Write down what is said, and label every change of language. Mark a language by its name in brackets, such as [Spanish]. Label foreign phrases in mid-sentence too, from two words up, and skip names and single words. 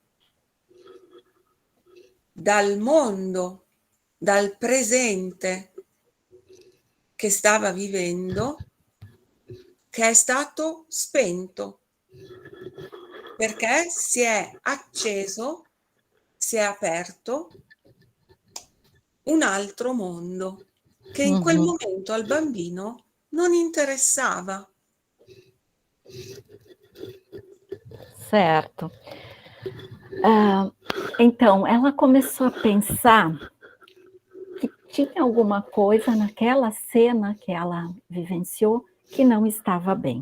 [Italian] dal mondo, dal presente che stava vivendo, che è stato spento, perché si è acceso, si è aperto un altro mondo che in quel momento al bambino non interessava. [Portuguese] Certo. Então, ela começou a pensar que tinha alguma coisa naquela cena que ela vivenciou que não estava bem.